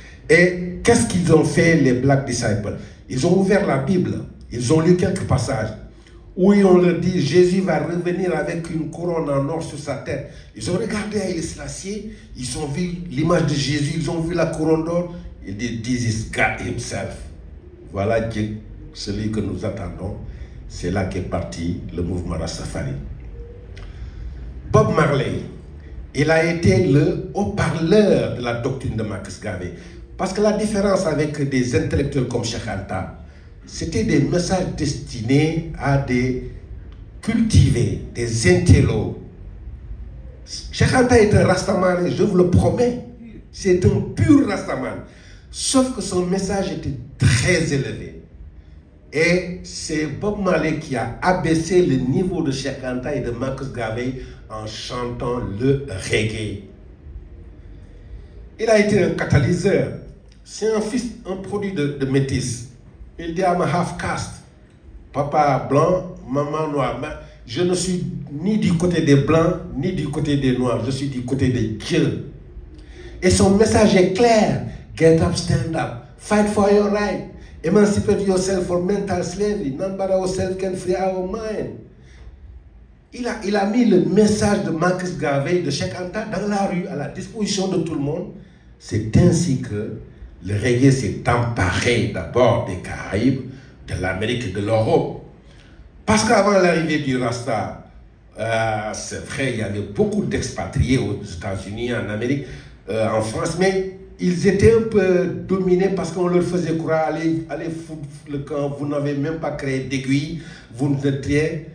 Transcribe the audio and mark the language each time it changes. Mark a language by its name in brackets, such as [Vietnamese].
[French] Et qu'est-ce qu'ils ont fait, les Black Disciples? Ils ont ouvert la Bible. Ils ont lu quelques passages où on leur dit Jésus va revenir avec une couronne en or sur sa tête. Ils ont regardé Haïlé Sélassié, ils ont vu l'image de Jésus, ils ont vu la couronne d'or. Ils disent [English] This is God himself. [French] Voilà Dieu, celui que nous attendons. C'est là qu'est parti le mouvement Rastafari. Bob Marley, il a été le haut-parleur de la doctrine de Marcus Garvey. Parce que la différence avec des intellectuels comme Cheikh Anta, c'était des messages destinés à des cultivés, des intellos. Cheikh Anta est un rastaman, je vous le promets. C'est un pur rastaman. Sauf que son message était très élevé. Et c'est Bob Marley qui a abaissé le niveau de Cheikh Anta et de Marcus Garvey en chantant le reggae. Il a été un catalyseur. C'est un produit de métis. Il dit [English] I'm a half caste. [French] Papa blanc, maman noire. Mais je ne suis ni du côté des blancs, ni du côté des noirs. Je suis du côté de Dieu. Et son message est clair. [English] Get up, stand up. Fight for your right. Emancipate yourself from mental slavery. None but ourselves can free our mind. [French] Il a mis le message de Marcus Garvey, de Cheikh Anta dans la rue, à la disposition de tout le monde. C'est ainsi que le reggae s'est emparé d'abord des Caraïbes, de l'Amérique et de l'Europe. Parce qu'avant l'arrivée du Rasta, c'est vrai, il y avait beaucoup d'expatriés aux États-Unis, en Amérique, en France, mais ils étaient un peu dominés parce qu'on leur faisait croire, allez foutre le camp, vous n'avez même pas créé d'aiguille, vous ne êtes rien.